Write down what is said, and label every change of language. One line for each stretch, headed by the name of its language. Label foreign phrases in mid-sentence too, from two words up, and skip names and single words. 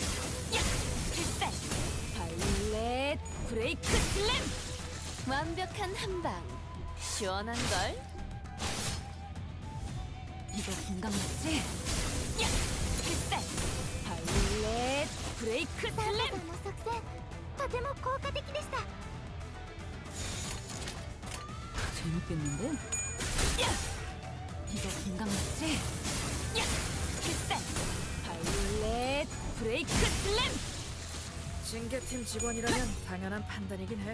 Korean: 발렛 브레이크 슬램 완벽한 한방. 시원한 걸. 이거 공감 맞지? 발렛 브레이크 슬램
Japanese: とても効果的でした.
Korean: 재밌겠는데? 이거 공감 맞지? 발렛 브레이크 슬램 징계팀 직원이라면 당연한 판단이긴 해.